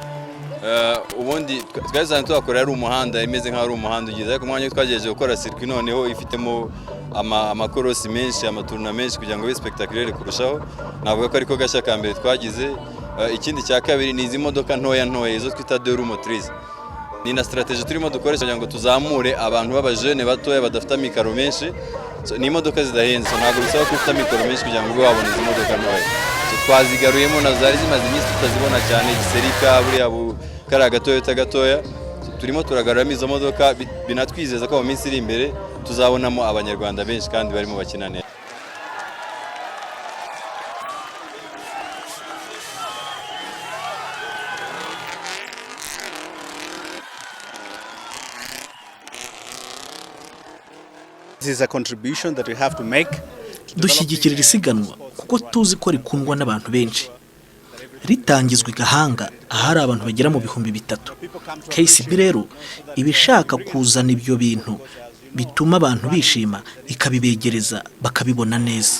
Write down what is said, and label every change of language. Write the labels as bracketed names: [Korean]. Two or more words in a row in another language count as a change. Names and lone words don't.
[Kinyarwanda] Ubundi twazanye tuhakorera ari umuhanda imeze nk'aho ari umuhanda ugize, ariko umwanya twagejeje gukora circuit noneho ifitemo amakorosi menshi, amaturuna menshi kugira ngo [French] be spectaculaire [Kinyarwanda] kurushaho. Navuga ko ariko gashya ka mbere twagize. Ikindi cya kabiri ni izi modoka ntoya izo twita [French] deux roues motrices. [Kinyarwanda] Ni na strategie turimo dukoresha kugira ngo tuzamure abantu b'abajene batoya badafite amikaro menshi. Ni imodoka zidahenze, ntabwo bisaba ko ufite amikaro menshi kugira ngo wabone izi modoka ntoya. Twazigaruyemo na zari zimaze iminsi tutazibona cyane, Giserika buriya kariya gatoya. Turimo turagaruramo izo modoka, binatwizeza ko mu minsi iri imbere tuzabonamo abanyarwanda benshi kandi barimo bakina neza. [English] This is a contribution that we have to make. [Kinyarwanda] Dushyigikira isiganwa kuko tuzi ko rikundwa n'abantu benshi. Ritangizwe Gahanga ahari abantu bagera mu 3,000. KCB rero ibishaka kuzana ibyo bintu bituma abantu bishima ikabibegereza bakabibona neza.